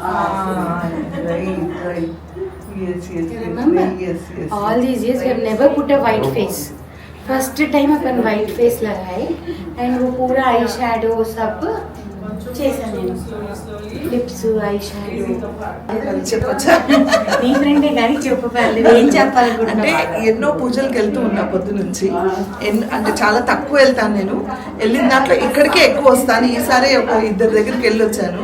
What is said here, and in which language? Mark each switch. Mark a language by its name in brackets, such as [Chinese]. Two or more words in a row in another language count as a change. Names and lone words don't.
[English] Remember? All these years we have never put a white face. First time [Hindi] अपन [English] white face [Hindi] लगाए and वो पूरा [English] eye shadow [Hindi] सब [Telugu] చేశాను నేను. [English] lips, eye shadow. [Telugu] చెప్పొచ్చా? నీ ఫ్రెండే కానీ చెప్పాలి ఏం చెప్పాలనుకుంటున్నా. అంటే ఎన్నో పూజలకు వెళ్తూ ఉన్నా పొద్దు నుంచి. అంటే చాలా తక్కువ వెళ్తాను నేను. వెళ్ళిన దాంట్లో ఇక్కడికే ఎక్కువ వస్తాను. ఈసారి ఒక 2 దగ్గరికి వెళ్ళి వచ్చాను.